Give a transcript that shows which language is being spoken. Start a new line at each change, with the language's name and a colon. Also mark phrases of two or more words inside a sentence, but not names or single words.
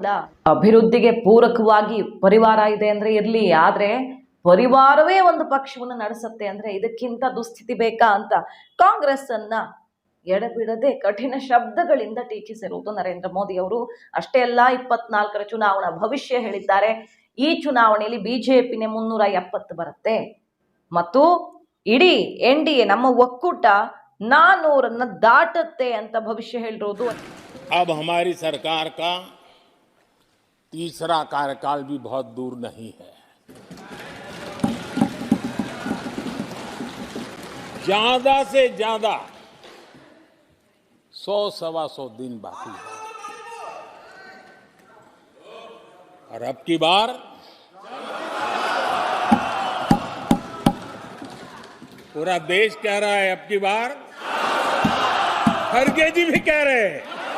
Kannada: ಅಭಿವೃದ್ಧಿಗೆ ಪೂರಕವಾಗಿ ಪರಿವಾರ ಇದೆ ಅಂದರೆ ಇರಲಿ, ಆದರೆ ಪರಿವಾರವೇ ಒಂದು ಪಕ್ಷವನ್ನು ನಡೆಸುತ್ತೆ ಅಂದರೆ ಇದಕ್ಕಿಂತ ದುಸ್ಥಿತಿ ಬೇಕಾ ಅಂತ ಕಾಂಗ್ರೆಸ್ ಅನ್ನ ಎಡಬಿಡದೆ ಕಠಿಣ ಶಬ್ದಗಳಿಂದ ಟೀಕಿಸಿರುವುದು ನರೇಂದ್ರ ಮೋದಿ ಅವರು. ಅಷ್ಟೇ ಅಲ್ಲ, 24ರ ಚುನಾವಣಾ ಭವಿಷ್ಯ ಹೇಳಿದ್ದಾರೆ. ಈ ಚುನಾವಣೆಯಲ್ಲಿ ಬಿಜೆಪಿನೇ 370 ಬರುತ್ತೆ ಮತ್ತು ಇಡೀ NDA ನಮ್ಮ ಒಕ್ಕೂಟ 400 ದಾಟುತ್ತೆ ಅಂತ ಭವಿಷ್ಯ ಹೇಳಿರೋದು.
Hindi: अब हमारी सरकार का तीसरा कार्यकाल भी बहुत दूर नहीं है. ज्यादा से ज्यादा 100-125 दिन बाकी है और अब की बार पूरा देश कह रहा है, अब की बार खड़गे जी भी कह रहे हैं.